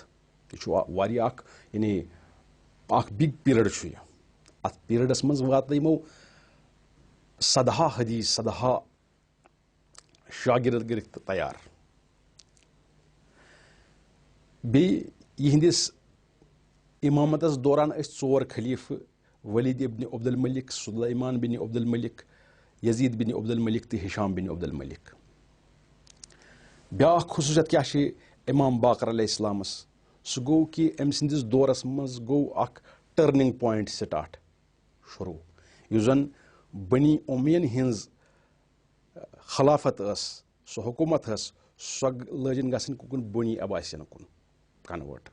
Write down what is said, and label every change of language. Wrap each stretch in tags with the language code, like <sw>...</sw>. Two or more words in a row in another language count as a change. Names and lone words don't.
<ks>یہِ چھُ واریاہ اکھ یعنی اکھ بِگ پیٖرڈ چھُ یہِ۔ اتھ پیٖرڈس منٛز واتنٲے یِمو 100 حدیث، 100 شاگرد کٔرِکھ تیار۔ بیٚیہِ یِہنٛدِس امامتس دوران ٲسۍ 4 خلیفہٕ، ولید ابن عبد الملک، سلیمان بن عبد الملک، یزید بن عبد الملک تہٕ ہشام بن عبد الملک۔ بیٛاکھ خصوٗصیت کیاہ چھِ امام باقر علیہ السلامس، سُہ گوٚو کہ أمۍ سٕنٛدِس دورس منٛز گوٚو اکھ</ks> <en>turning point start</en> <ks>شروع، یُس زن بنی اُمین ہٕنٛز خلافت ٲس، سۄ حکوٗمت ٲس، سۄ لٲجِن گژھٕنۍ کُن بنی عباسین کُن کنوٲٹ۔</ks>